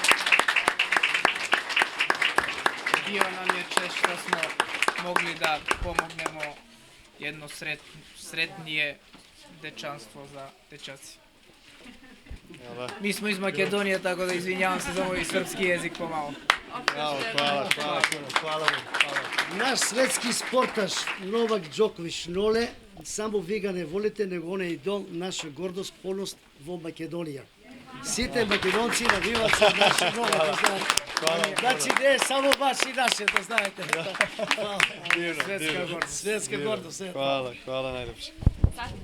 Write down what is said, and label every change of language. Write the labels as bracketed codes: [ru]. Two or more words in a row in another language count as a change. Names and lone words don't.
[sr] Bio nam je čest što smo mogli da pomognemo jedno sretnije dečanstvo za dečaci. Mi smo iz Makedonije, tako da izvinjavam se za moj srpski jezik pomalo. Bravo, hvala vam. Naš svetski sportaš Novak Đoković Nole, [mk] само вие не волите, него он е идол, наша гордост, полност во Македонија. Сите македонци навиват за наша Ноле, да знаете. Значи не е само ваши наше, да знаете. Светска гордост. Светска гордост. [sr] Hvala najlepše.